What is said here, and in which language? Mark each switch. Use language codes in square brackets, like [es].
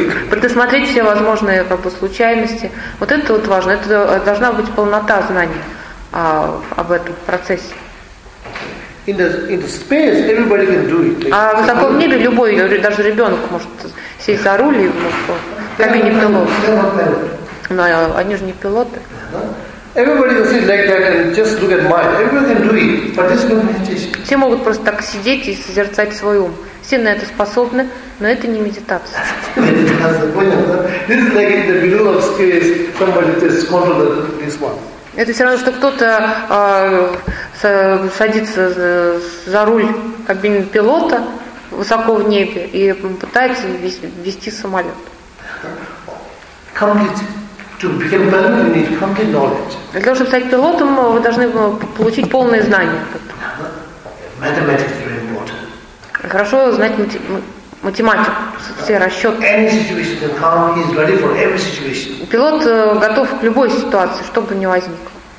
[ru] Предусмотреть все возможные как бы случайности. Вот это вот важно. Это должна быть полнота знаний об этом процессе. А в таком небе любой, даже ребенок может сесть за руль и в кабине пилота. Но они же не пилоты. [en] Everybody can sit like that and just look at mind. Everybody can do it, but this is not meditation. [ru] Все могут просто так сидеть и созерцать свой ум. Все на это способны, но это не медитация. [en] This is like in the middle of space, somebody just controls this one. [ru] Это все равно, что кто-то садится за руль кабины пилота высоко в небе и пытается вести самолет. [en] Complete. To become a pilot, you need complete knowledge. [ru] Для того, чтобы стать пилотом, вы должны получить полное знание. [en] Mathematics is very important. [ru] Хорошо знать математику, все расчеты. [en] Any situation can come, he is ready for every situation. [ru] Пилот готов к любой ситуации, что бы ни возникло.